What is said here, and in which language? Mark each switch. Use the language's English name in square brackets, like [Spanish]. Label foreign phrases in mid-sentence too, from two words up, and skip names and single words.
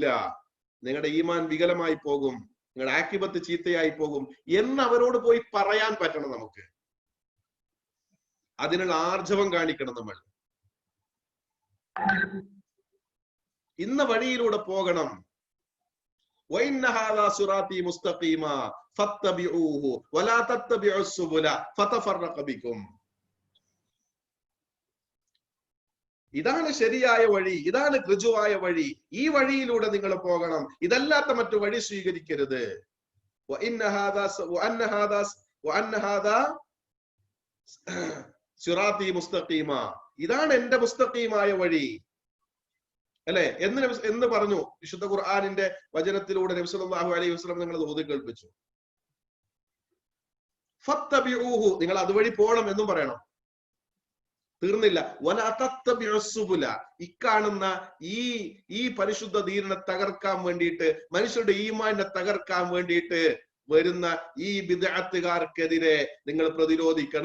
[Malayalam] നിങ്ങളുടെ ഈമാൻ വികലമായി പോകും, നിങ്ങളുടെ ആക്കിബത്ത് ചീത്തയായി പോകും എന്ന് അവരോട് പോയി പറയാൻ പറ്റണം. നമുക്ക് അതിനുള്ള ആർജവം കാണിക്കണം. നമ്മൾ ഇന്ന വഴിയിലൂടെ പോകണം. [Arabic] وَإِنَّ هَذَا صِرَاطِي مُسْتَقِيمًا فَاتَّبِعُوهُ وَلَا تَتَّبِعُوا السُّبُلَ فَتَفَرَّقَ بِكُمْ. [Malayalam] ഇതാണ് ശരിയായ വഴി, ഇതാണ് ഋജുവായ വഴി. ഈ വഴിയിലൂടെ നിങ്ങൾ പോകണം. ഇതല്ലാത്ത മറ്റു വഴി സ്വീകരിക്കരുത്. [Arabic] وَإِنَّ هَذَا صِرَاطِي مُسْتَقِيمًا. [Malayalam] ഇതാണ് എന്റെ മുസ്തഖീമായ വഴി. അല്ലെ? എന്ന് പറഞ്ഞു വിശുദ്ധ ഖുർആനിന്റെ വചനത്തിലൂടെ നബി [Arabic] صلى الله عليه وسلم [Malayalam] നിങ്ങൾ ഓതി കേൾപ്പിച്ചു. ഫത്തബിഊഹു, നിങ്ങൾ അതുവഴി പോകണം എന്നും പറയണം. തീർന്നില്ല, [Arabic] ولا تتبعوا السبل, [Malayalam] ഇക്കാണുന്ന ഈ പരിശുദ്ധ ദീനിനെ തകർക്കാൻ വേണ്ടിയിട്ട്, മനുഷ്യരുടെ ഈമാനെ തകർക്കാൻ വേണ്ടിയിട്ട് വരുന്ന ഈ ബിദ്അത്തുകാർക്കെതിരെ നിങ്ങൾ പ്രതിരോധിക്കണം.